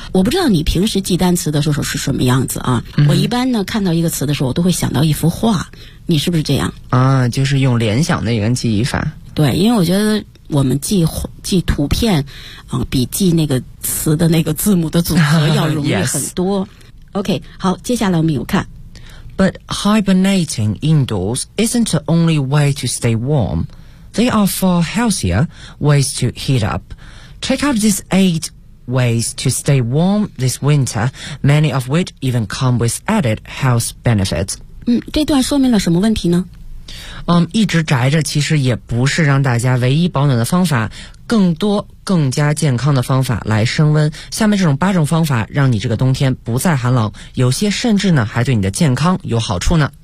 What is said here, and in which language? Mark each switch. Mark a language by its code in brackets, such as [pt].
[zh] 我不知道你平时记单词的时候是什么样子啊？我一般呢看到一个词的时候，我都会想到一幅画，你是不是这样？啊，就是用联想的一个记忆法。对，因为我觉得。我们记图片比记那个词的那个字母的组合要容易很多。 OK, 好，接下来我们有看。 [en] But hibernating indoors isn't the only way to stay warm. They are far healthier ways to heat up. Check out these 8 ways to stay warm this winter, many of which even come with added health benefits. [zh] 这段说明了什么问题呢？一直宅着其实也不是让大家唯一保暖的方法，更多更加健康的方法来升温。下面这种八种方法让你这个冬天不再寒冷，有些甚至呢还对你的健康有好处呢。